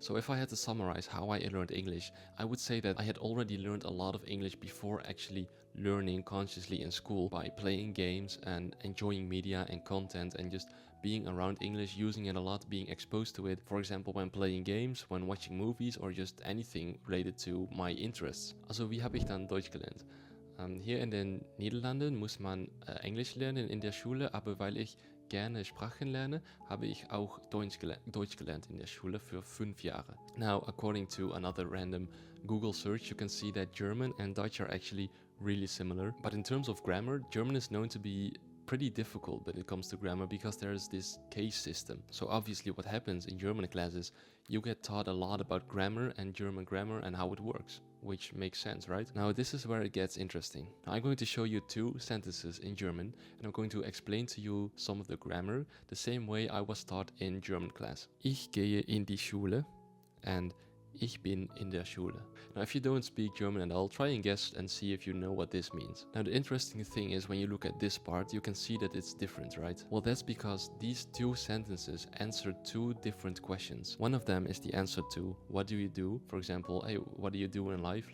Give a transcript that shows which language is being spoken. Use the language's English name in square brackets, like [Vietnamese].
[English] So if I had to summarize how I learned English, I would say that I had already learned a lot of English before actually learning consciously in school, by playing games and enjoying media and content and just being around English, using it a lot, being exposed to it. For example, when playing games, when watching movies, or just anything related to my interests. [German] Also, wie habe ich dann Deutsch gelernt? Hier in den Niederlanden muss man Englisch lernen in der Schule, aber weil ich gerne Sprachen lerne, habe ich auch Deutsch gelernt in der Schule für 5 Jahre. [English] Now, according to another random Google search, you can see that German and Dutch are actually really similar. But in terms of grammar, German is known to be pretty difficult when it comes to grammar, because there's this case system. So obviously what happens in German classes, you get taught a lot about grammar and German grammar and how it works, which makes sense, right? Now this is where it gets interesting. Now, I'm going to show you 2 sentences in German, and I'm going to explain to you some of the grammar the same way I was taught in German class. [German] Ich gehe in die Schule [English] and [German] Ich bin in der Schule. [English] Now, if you don't speak German at all, try and guess and see if you know what this means. Now, the interesting thing is when you look at this part, you can see that it's different, right? Well, that's because these 2 sentences answer 2 different questions. One of them is the answer to what do you do? For example, hey, what do you do in life?